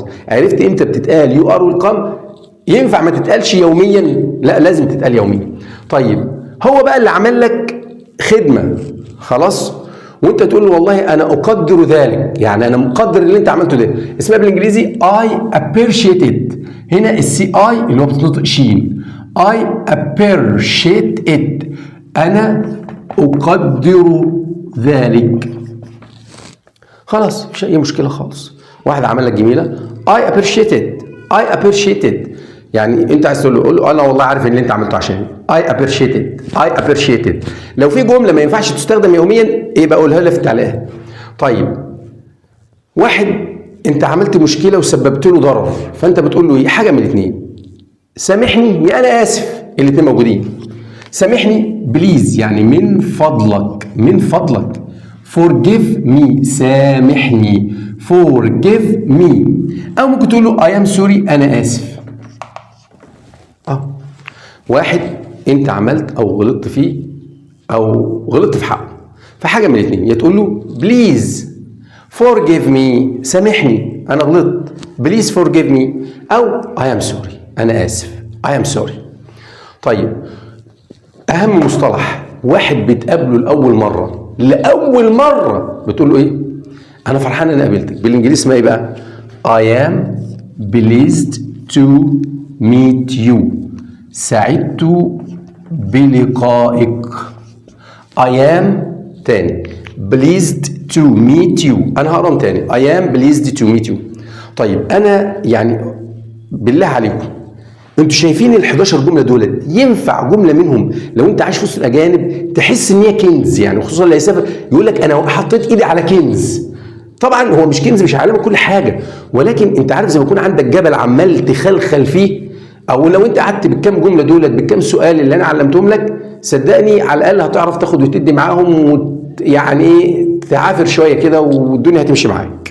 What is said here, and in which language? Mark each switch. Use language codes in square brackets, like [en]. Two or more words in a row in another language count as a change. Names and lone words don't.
[ar] عرفت امتى بتتقال [en] you are welcome? [ar] ينفع ما تتقالش يوميا؟ لا لازم تتقال يوميا. طيب هو بقى اللي عمل لك خدمه خلاص وانت تقول له والله انا اقدر ذلك، يعني انا مقدر اللي انت عملته ده، اسمها بالانجليزي [en] I appreciate it. [ar] هنا السي اي اللي هو بتنطق شين، [en] I appreciate it، [ar] انا اقدر ذلك. خلاص مفيش اي مشكله خالص. واحد عمل لك جميله [en] I appreciate it، I appreciate it، [ar] يعني انت عايز تقول له قول له انا والله عارف ان انت عملته عشاني [en] I appreciate it، I appreciate it. [ar] لو في جمله ما ينفعش تستخدم يوميا ايه بقولها لها في التعليقات. طيب واحد انت عملت مشكله وسببت له ضرر، فانت بتقول له ايه؟ حاجه من الاثنين، سامحني يا انا اسف، الاثنين موجودين. سامحني بليز يعني من فضلك، من فضلك. [en] forgive me سامحني forgive me، [ar] او ممكن تقول له [en] I am sorry [ar] انا اسف. واحد انت عملت او غلطت فيه او غلطت في حقه، فحاجه من الاثنين، يا تقول له [en] please forgive me [ar] سامحني انا غلطت [en] please forgive me, [ar] او [en] I am sorry [ar] انا اسف [en] I am sorry. [ar] طيب اهم مصطلح واحد بتقابله لاول مره، لاول مره بتقول له ايه؟ انا فرحان ان قابلتك، بالانجليزي اسمها ايه بقى؟ [en] I am pleased to meet you، [ar] سعدت بلقائك. [en] I am تاني pleased to meet you، [ar] انا هقرا تاني [en] I am pleased to meet you. [ar] طيب انا يعني بالله عليكم انتوا شايفين ال 11 جمله دولت ينفع جمله منهم لو انت عايش في وسط الاجانب تحس ان هي كنز، يعني خصوصا اللي هيسافر يقول لك انا حطيت ايدي على كنز. طبعا هو مش كنز، مش هيعلمك كل حاجه، ولكن انت عارف زي ما يكون عندك جبل عمال تخلخل فيه، او لو انت قعدت بالكام جمله دولت بالكام سؤال اللي انا علمتهم لك صدقني على الاقل هتعرف تاخد وتدي معاهم يعني ايه تعافر شويه كده والدنيا هتمشي معاك.